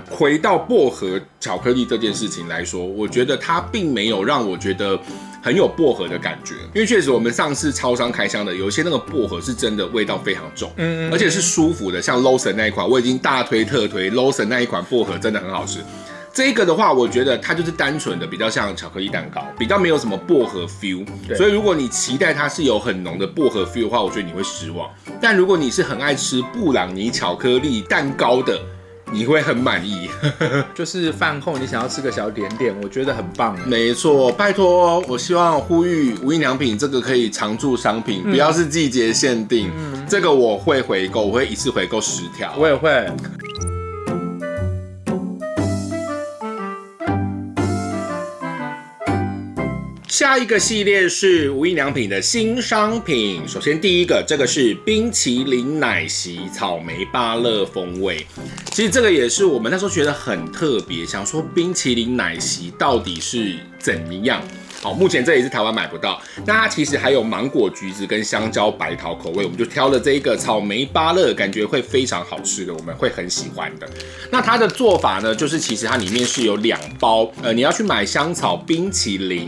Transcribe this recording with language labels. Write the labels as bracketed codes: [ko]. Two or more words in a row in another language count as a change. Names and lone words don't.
[zh] 回到薄荷巧克力這件事情來說，我覺得它並沒有讓我覺得很有薄荷的感覺，因為確實我們上次超商開箱的有一些那個薄荷是真的味道非常重，而且是舒服的，像 Lawson 那一款我已經大推特推 Lawson 那一款薄荷真的很好吃。這個的話，我覺得它就是單純的比較像巧克力蛋糕，比較沒有什麼薄荷 feel。所以如果你期待它是有很濃的薄荷 feel 的話，我覺得你會失望。但如果你是很愛吃布朗尼巧克力蛋糕的，你會很滿意。就是飯後你想要吃個小點點，我覺得很棒。沒錯，拜託，我希望呼籲無印良品這個可以常駐商品，不要是季節限定。這個我會回購，我會一次回購10條。我也會。下一個系列是無印良品的新商品。首先第一個，這個是冰淇淋奶昔草莓芭樂風味。其實這個也是我們那時候覺得很特別，想說冰淇淋奶昔到底是怎樣。好，目前這裡是台灣買不到。那它其實還有芒果、橘子跟香蕉、白桃口味，我们就挑了這一個草莓芭樂，感覺會非常好吃的，我們會很喜歡的。那它的做法呢，就是其實它裡面是有2包，你要去買香草冰淇淋。